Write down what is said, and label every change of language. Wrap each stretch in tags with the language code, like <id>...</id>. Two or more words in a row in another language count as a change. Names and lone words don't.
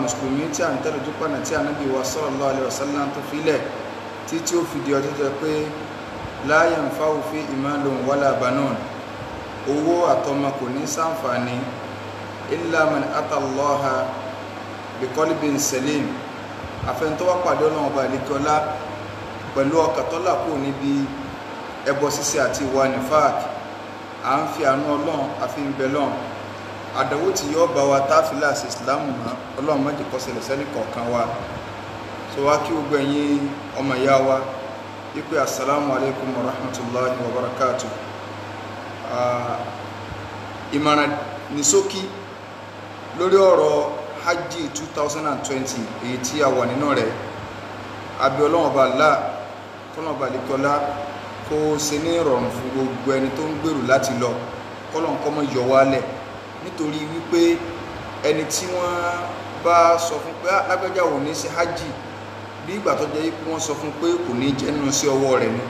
<yo>mùsùlùmí tí à ń tẹ̀lé ojú pọ̀nà tí Ànábì wa</yo> <ar>صلى الله عليه وسلم</ar> <yo>tó filẹ̀ tí ó fi di ọjọ́ jẹ́ pé</yo> <ar>لا ينفع في مال ولا بنون,</ar> <yo>owó àtọmọ kò ní ṣàǹfààní</yo> <ar>إلا من أتى الله بقلب سليم,</ar> <yo>àfẹn tó wá pàdé Ọlọ́run ọba àlekọ́lá pẹ̀lú ọkàn tó là kúrò níbi ẹbọ ṣíṣe àti ìwà nífàkì. À ń fi àánú Ọlọ́run àfi ń bẹ lọ́run. Àdánwò tí yóò bá wa táfìlà sí ìsìláàmù mọ́ Ọlọ́run má jẹ́ kó ṣẹlẹ̀ sẹ́nì kọ̀ọ̀kan wa. So wá kí gbogbo ẹ̀yin ọmọ ìyá wa wípé</yo> <ar>السلام عليكم ورحمة الله وبركاته.</ar> <yo>Ìmọ̀ràn ní ṣókí lórí ọ̀rọ̀ hajj 2020 èyí tí a wà nínú rẹ̀. Àbí Ọlọ́run ọba Allah kọ́nà ọba àlekọ́lá kó ṣe ní ìrọ̀rùn fún gbogbo ẹni tó ń gbèrò láti lọ, kọ́lọ̀ nǹkan mọ́ yọ wálẹ̀, nítorí wípé ẹni tí wọ́n bá sọ fún pé lágbájá ò ní ṣe hajj bí ìgbà tó jẹ́ pé wọ́n sọ fún pé kò ní jẹ́ nínú sí ọwọ́ rẹ̀ ni.</yo>